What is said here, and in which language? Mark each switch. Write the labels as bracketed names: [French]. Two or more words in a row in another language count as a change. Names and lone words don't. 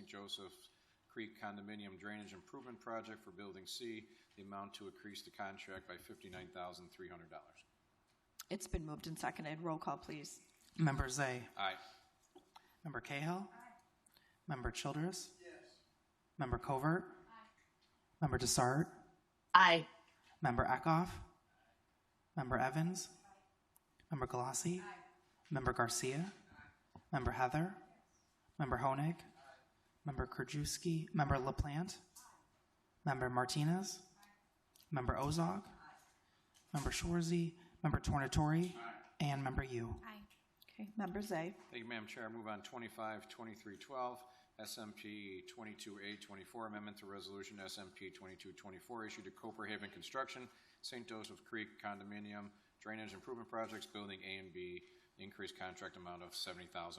[English] Joseph Creek Condominium Drainage Improvement Project for Building C, the amount to increase the contract by $59,300. It's been moved and seconded. Roll call, please. Member Zay? Aye. Member Cahill? Member Childress? Yes. Member Covert? Aye. Member Desart? Aye. Member Eckhoff? Member Evans? Member Galassi? Member Garcia? Member Heather? Member Honig? Member Krajewski? Member LaPlante? Member Martinez? Member Ozog? Member Schwarzy? Member Tornatori? And Member Yu. Aye. Okay, Member Zay. Thank you, Madam Chair. Move on 25-2312, SMP 22A24, amendment to resolution SMP 2224 issued to Cooperhaven Construction, St. Joseph Creek Condominium Drainage Improvement Projects, Building A and B, increased contract amount of $70,100.